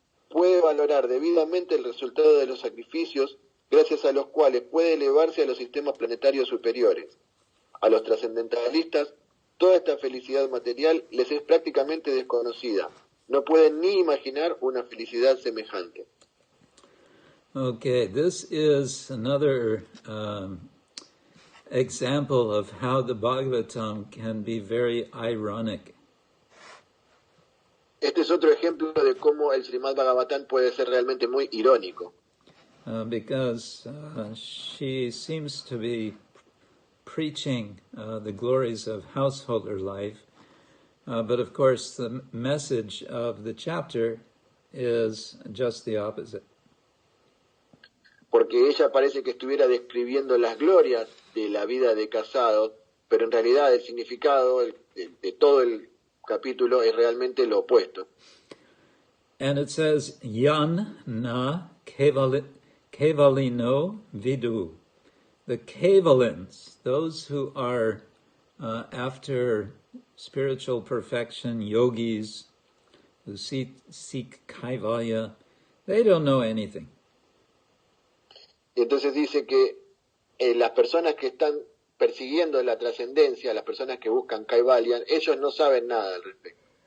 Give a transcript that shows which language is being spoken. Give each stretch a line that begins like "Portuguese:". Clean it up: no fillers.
Spanish: puede valorar debidamente el resultado de los sacrificios, gracias a los cuales puede elevarse a los sistemas planetarios superiores. A los trascendentalistas, toda esta felicidad material les es prácticamente desconocida. No pueden ni imaginar una felicidad semejante.
English: Okay, this is another example of how the Bhagavatam can be very ironic.
Spanish: Este es otro ejemplo de cómo el Srimad-Bhagavatam puede ser realmente muy irónico.
English: Because she seems to be preaching the glories of householder life, but of course the message of the chapter is just the opposite.
Spanish: Porque ella parece que estuviera describiendo las glorias de la vida de casado, pero en realidad el significado de todo el capítulo es realmente lo opuesto.
English: And it says,
Sanskrit: Yan na kevalino vidu.
English: The kevalins, those who are after spiritual perfection, yogis, who seek kaivalya, they don't know anything.
Spanish: Y entonces dice que las personas que están persiguiendo la trascendencia, las personas que buscan Kaivalya, ellos no saben nada al respecto.